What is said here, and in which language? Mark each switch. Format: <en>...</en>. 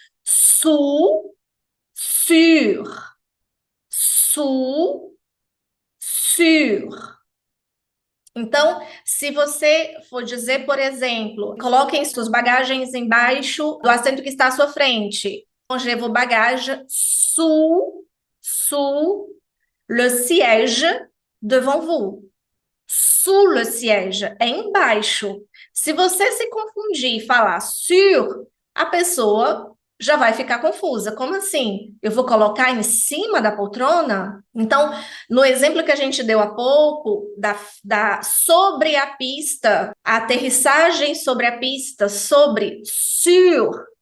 <fr>Su, sur. Su, sur.</fr> <pt>Então, se você for dizer, por exemplo, coloquem suas bagagens embaixo do assento que está à sua frente.</pt> <fr>Rangez vos bagages sous le siège devant vous. Sous le siège</fr> <pt>é embaixo. Se você se confundir e falar sur, a pessoa já vai ficar confusa. Como assim? Eu vou colocar em cima da poltrona? Então, no exemplo que a gente deu há pouco, sobre a pista, a aterrissagem sobre a pista, sobre sur.</pt>